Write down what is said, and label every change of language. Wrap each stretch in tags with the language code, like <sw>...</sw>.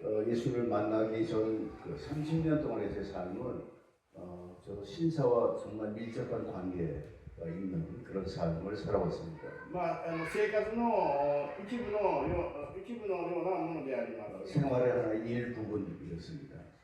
<ko>예수를 만나기 전 30년 동안의 제 삶은 저도 신사와 정말 밀접한 관계가 있는 그런 삶을 살아왔습니다.</ko> <ja>生活の一部のようなものであります。</ja> <ko>생활의 하나의 일부분이었습니다.</ko>